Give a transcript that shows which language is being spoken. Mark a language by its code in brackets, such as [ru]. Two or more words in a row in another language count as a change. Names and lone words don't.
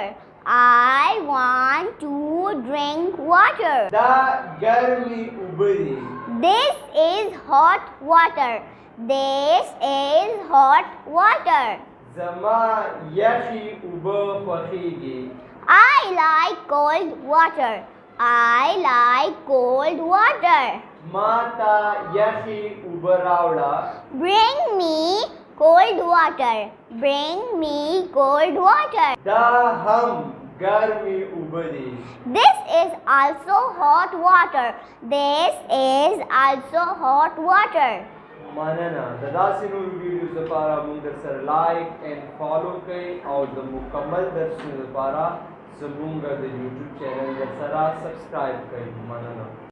[en] I want to drink water. [ps] دا ګرمې اوبه دي. [en] This is hot water. This is hot water. [ps] زما یخې اوبه خوښیږي. [en] I like cold water. I like cold water. [ps] ما ته یخې اوبه راوړه. [en] Bring me cold water. Bring me cold water. [ps] دا هم ګرمې اوبه دي. [en] This is also hot water. This is also hot water. [ps] مننه. د داسې نورو ویډیوز لپاره مونږ سره [en] like and follow [ps] کړئ او د مکمل درسونو لپاره زمونږ د یوټیوب چینل سره سبسکرایب کړئ. مننه.